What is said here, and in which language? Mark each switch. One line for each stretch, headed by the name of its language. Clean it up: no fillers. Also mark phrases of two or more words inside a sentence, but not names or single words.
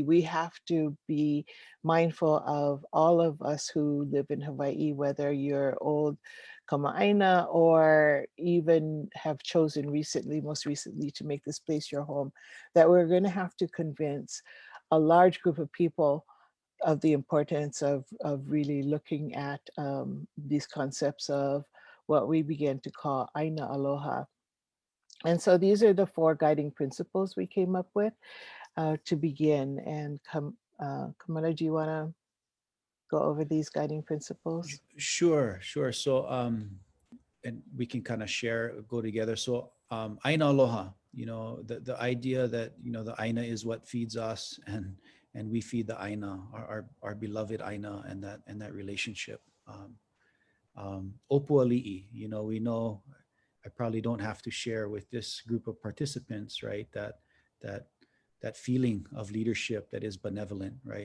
English: We have to be mindful of all of us who live in Hawaii, whether you're old Kamana or even have chosen most recently to make this place your home, that we're going to have to convince a large group of people of the importance of really looking at these concepts of what we began to call
Hawaiian: ʻāina Aloha.
English: And so these are the 4 guiding principles we came up with to begin. And Kamana, do you want to go over these guiding principles? Sure. So, and we can kind of go together. So,
Hawaiian: ʻāina Aloha,
English: the idea that, the ʻāina is what feeds us, and we feed the ʻāina, our beloved ʻāina, and that relationship.
Hawaiian: Opu ali'i,
English: we know, I probably don't have to share with this group of participants, right, that feeling of leadership that is benevolent, right?